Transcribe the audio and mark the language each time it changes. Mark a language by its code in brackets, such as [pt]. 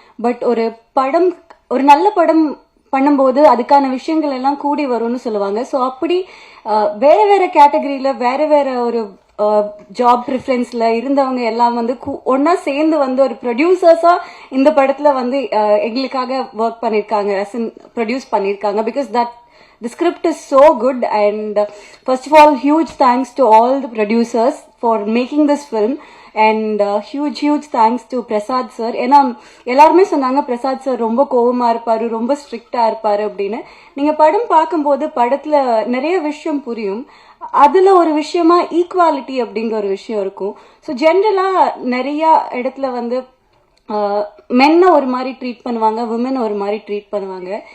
[ta] But ஒரு படம், ஒரு நல்ல படம் பண்ணும்போது அதுக்கான விஷயங்கள் எல்லாம் கூடி வரும்னு சொல்லுவாங்க. ஸோ அப்படி வேற வேற கேட்டகரியில வேற வேற ஒரு ஜாப் ப்ரிஃபரன்ஸ்ல இருந்தவங்க எல்லாம் வந்து ஒன்னா சேர்ந்து வந்து ஒரு ப்ரொடியூசர்ஸா இந்த படத்துல வந்து எங்களுக்காக ஒர்க் பண்ணிருக்காங்க, ப்ரொடியூஸ் பண்ணிருக்காங்க. [en] Because that the script is so good, and first of all, huge thanks to all the producers for making this film, and huge thanks to Prasad sir. [ta] ஏன்னா எல்லாருமே சொன்னாங்க பிரசாத் சார் ரொம்ப கோவமா இருப்பாரு, ரொம்ப ஸ்ட்ரிக்டா இருப்பாரு அப்படின்னு. நீங்க படம் பார்க்கும்போது படத்துல நிறைய விஷயம் புரியும். அதுல ஒரு விஷயமா ஈக்குவாலிட்டி அப்படிங்கிற ஒரு விஷயம் இருக்கும். ஸோ ஜென்ரலா நிறைய இடத்துல வந்து மென்னை ஒரு மாதிரி ட்ரீட் பண்ணுவாங்க, விமன் ஒரு மாதிரி ட்ரீட் பண்ணுவாங்க.